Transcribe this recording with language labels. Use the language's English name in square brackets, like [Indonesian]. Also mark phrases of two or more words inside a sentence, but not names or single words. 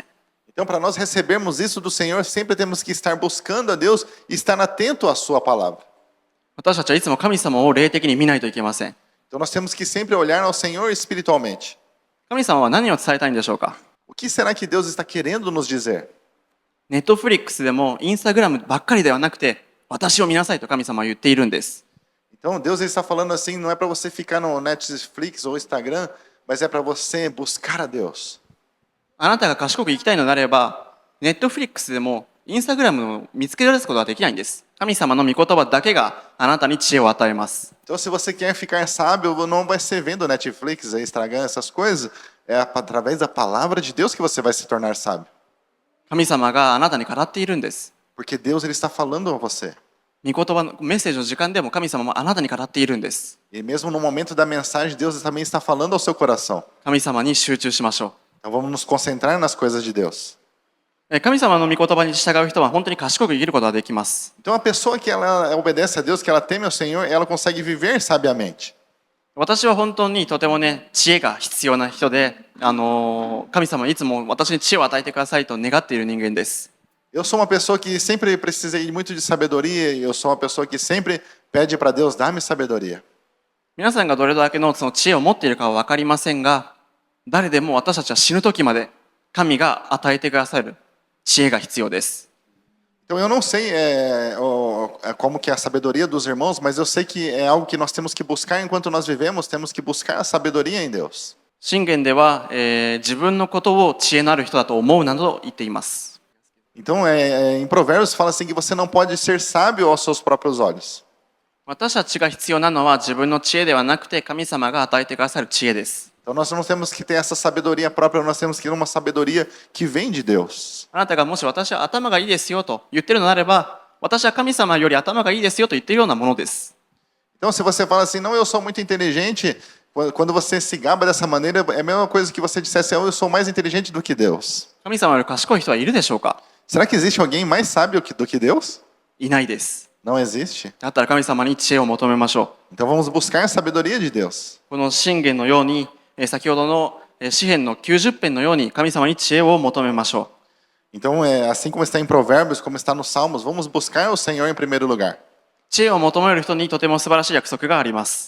[Portuguese] Então, para nós recebermos isso do Senhor, sempre temos que estar buscando a Deus e estar atento à sua palavra. [Japanese] 私たちはいつも神様を霊的に見ないといけません。 [Portuguese] Então, nós temos que sempre olhar ao Senhor espiritualmente. [Japanese] 神様は何を伝えたいんでしょうか。 [Portuguese] O que será que Deus está querendo nos dizer? [Japanese] ネットフリックスでもインスタグラムばっかりではなくて私を見なさいと神様は言っているんです。 [Portuguese] Então, Deus ele está falando assim, não é para você ficar no Netflix ou Instagram, mas é para você buscar a Deus. [Japanese] あなたが賢く生きたいのであれば、ネットフリックスでもインスタグラムを見つけ出すことはできないんです。神様の御言葉だけがあなたに知恵を与えます。 [Portuguese] Então, se você quer ficar sábio, não vai ser vendo Netflix, Instagram, essas coisas. É através da palavra de Deus que você vai se tornar sábio. [Japanese] 神様があなたに語っているんです。 [Portuguese] Porque Deus ele está falando a você. [Japanese] 御言葉のメッセージの時間でも神様もあなたに語っているんです。 [Portuguese] E mesmo no momento da mensagem, Deus também está falando ao seu coração. [Japanese] 神様に集中しましょう。 [Portuguese] Então vamos nos concentrar nas coisas de Deus. [Japanese] 神様の御言葉に従う人は本当に賢く生きることができます。 [Portuguese] Então a pessoa que ela obedece a Deus, que ela teme ao Senhor, ela consegue viver sabiamente. [Japanese] 私は本当にとてもね、知恵が必要な人で、神様いつも私に知恵を与えてくださいと願っている人間です。 [Portuguese] Eu sou uma pessoa que sempre precisei muito de sabedoria e eu sou uma pessoa que sempre pede para Deus dar-me sabedoria. [Japanese] 皆さんがどれだけのその知恵を持っているかは分かりませんが、誰でも私たちは死ぬ時まで神が与えてくださる知恵が必要です。 [Portuguese] Então eu não sei como que é a sabedoria dos irmãos, mas eu sei que é algo que nós temos que buscar enquanto nós vivemos, temos que buscar a sabedoria em Deus. [Japanese] 箴言では、自分のことを知恵のある人だと思うなどと言っています。 [Portuguese] Então em Provérbios fala assim que você não pode ser sábio aos seus próprios olhos. [Japanese] 私たちが必要なのは自分の知恵ではなくて神様が与えてくださる知恵です。 [Portuguese] Então nós não temos que ter essa sabedoria própria, nós temos que ter uma sabedoria que vem de Deus. [Japanese] あなたがもし私は頭がいいですよと言ってるのであれば、私は神様より頭がいいですよと言っているようなものです。 [Portuguese] Então se você fala assim, não, eu sou muito inteligente, quando você se gaba dessa maneira, é a mesma coisa que você dissesse, eu sou mais inteligente do que Deus. [Japanese] 神様より賢い人はいるでしょうか？ [Portuguese] Será que existe alguém mais sábio do que Deus? [Japanese] いないです。 [Portuguese] Não existe. [Japanese] だったら神様に知恵を求めましょ [Portuguese] Então vamos buscar a sabedoria de Deus. [Japanese] う。この箴言のように、先ほどの詩篇の90編のように神様に知恵を求めましょ [Portuguese] Então, assim como está em Provérbios, como está nos Salmos, vamos buscar o Senhor em primeiro lugar. [Japanese] う。知恵を求める人にとても素晴らしい約束があります。